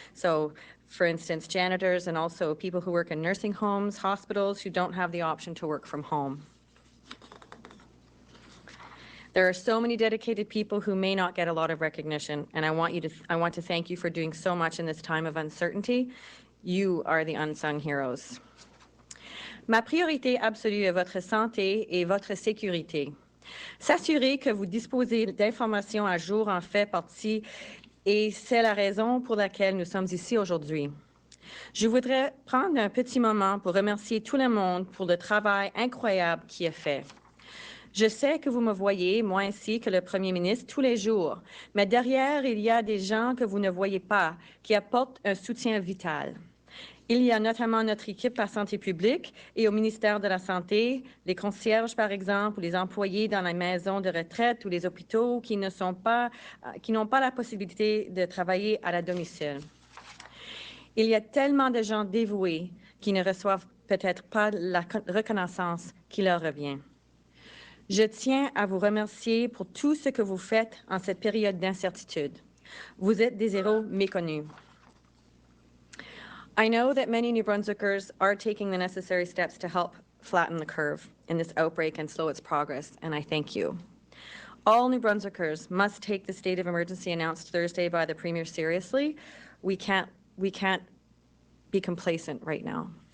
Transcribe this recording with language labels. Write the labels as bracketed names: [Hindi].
[English] So, for instance, janitors and also people who work in nursing homes, hospitals, who don't have the option to work from home. There are so many dedicated people who may not get a lot of recognition, and I want to thank you for doing so much in this time of uncertainty. You are the unsung heroes. [French] Ma priorité absolue est votre santé et votre sécurité. S'assurer que vous disposez d'informations à jour en fait partie, et c'est la raison pour laquelle nous sommes ici aujourd'hui. Je voudrais prendre un petit moment pour remercier tout le monde pour le travail incroyable qui est fait. Je sais que vous me voyez, moi ainsi que le Premier ministre, tous les jours, mais derrière, il y a des gens que vous ne voyez pas, qui apportent un soutien vital. Il y a notamment notre équipe à santé publique et au ministère de la Santé, les concierges par exemple, ou les employés dans les maisons de retraite ou les hôpitaux qui n'ont pas la possibilité de travailler à la domicile. Il y a tellement de gens dévoués qui ne reçoivent peut-être pas la reconnaissance qui leur revient. Je tiens à vous remercier pour tout ce que vous faites en cette période d'incertitude. Vous êtes des héros méconnus. [English] I know that many New Brunswickers are taking the necessary steps to help flatten the curve in this outbreak and slow its progress, and I thank you. All New Brunswickers must take the state of emergency announced Thursday by the Premier seriously. We can't be complacent right now.